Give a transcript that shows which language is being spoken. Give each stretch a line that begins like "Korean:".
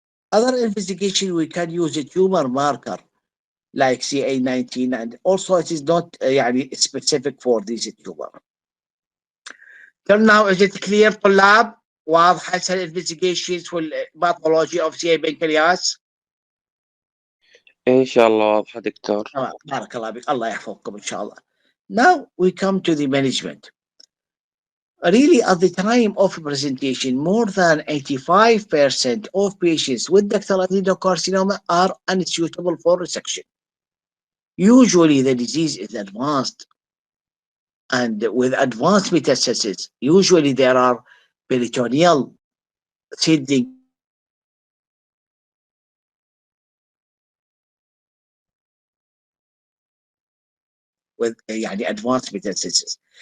English: Other investigation, we can use a tumor marker like CA19, and also it is not specific for this tumor. Till now, is it clear, طلاب?
Arabic: واضحة هسه الانفستيجيشنز والباثولوجي اوف سي بنكرياس؟ إن شاء الله واضحة دكتور. بارك الله بك، الله يحفظكم ان شاء الله.
English: Now we come to the management. Really, at the time of presentation, more than 85% of patients with ductal adenocarcinoma are unsuitable for resection. Usually, the disease is advanced, and with advanced metastasis, usually there are peritoneal seedling with advanced metastasis.